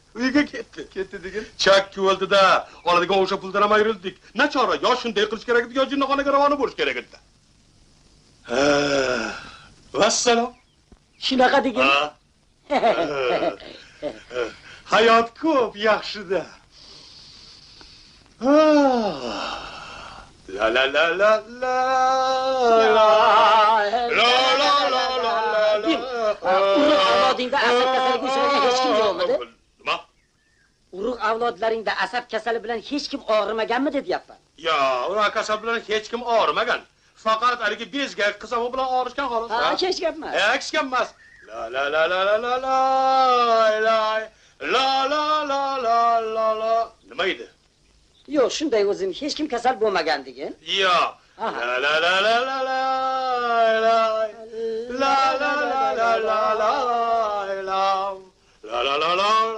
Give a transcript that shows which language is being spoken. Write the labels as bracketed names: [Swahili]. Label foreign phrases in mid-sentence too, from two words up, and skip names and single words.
[Uzbek] Uyiga ketdi. Ketdi degan. Chakki o'ldi-da, oladigan o'sha puldan ham ayrildik. Nachora, yo shunday qilish kerak edi, yo jinnixonaga ravona bo'lish kerak edi. Vassalom. Shunaqa degan. Hayot ko'p yaxshi-da. La la la la la. La la la la la. Avlodingda asab kasaliga uchragan hech kim yo'qmidi? Nima? Urug' avlodlaringda asab kasali bilan hech kim og'rimaganmi deyapman. Yo, urug' kasali bilan hech kim og'rimagan. Faqat haligi bezgak qizami bilan og'rishgan xolos. Ha, hech gap emas. Hech gap emas. La la la la la la la la la la la la la la. Nima edi? Yo'q, shunday o'zim hech kim kasal bo'lmagan degan. Yo'q. La la la la la la la la la la la la la la la la la.